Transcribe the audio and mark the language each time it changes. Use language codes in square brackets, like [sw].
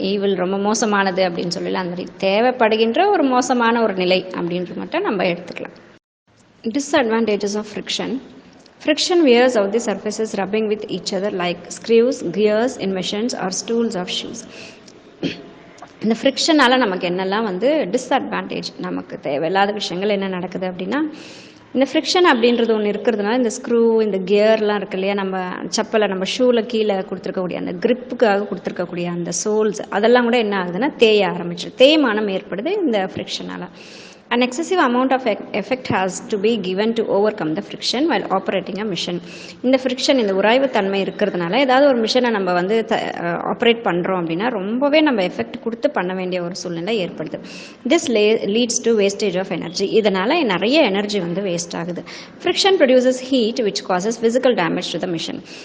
[ta] Evil ரொம்ப மோசமானது அப்படின்னு சொல்லல, அந்த மாதிரி தேவைப்படுகின்ற ஒரு மோசமான ஒரு நிலை அப்படின்றது மட்டும் நம்ம எடுத்துக்கலாம். [en] Disadvantages of friction. Friction wears out the surfaces rubbing with each other like screws, gears in machines or stools of shoes. [ta] இந்த ஃப்ரிக்ஷனால் நமக்கு என்னெல்லாம் வந்து டிஸ்அட்வான்டேஜ், நமக்கு தேவையில்லாத விஷயங்கள் என்ன நடக்குது அப்படின்னா, இந்த ஃப்ரிக்ஷன் அப்படின்றது ஒன்று இருக்கிறதுனால இந்த ஸ்க்ரூ, இந்த கியர்லாம் இருக்கு இல்லையா, நம்ம செப்பலை நம்ம ஷூவில் கீழே கொடுத்துருக்கக்கூடிய அந்த கிரிப்புக்காக கொடுத்துருக்கக்கூடிய அந்த சோல்ஸ் அதெல்லாம் கூட என்ன ஆகுதுன்னா தேய ஆரம்பிச்சிடும், தேய்மானம் ஏற்படுது இந்த ஃப்ரிக்ஷனால். [en] An excessive amount of effect has to be given to overcome the friction while operating a machine. [ta] இந்த ஃப்ரிக்ஷன், இந்த உராய்வுத்தன்மை இருக்கிறதுனால ஏதாவது ஒரு மிஷினை நம்ம வந்து ஆப்ரேட் பண்ணுறோம் அப்படின்னா ரொம்பவே நம்ம எஃபெக்ட் கொடுத்து பண்ண வேண்டிய ஒரு சூழ்நிலை ஏற்படுது. [en] This leads to wastage of energy. [ta] இதனால் நிறைய எனர்ஜி வந்து வேஸ்ட் ஆகுது. [en] Friction produces heat which causes physical damage to the machine.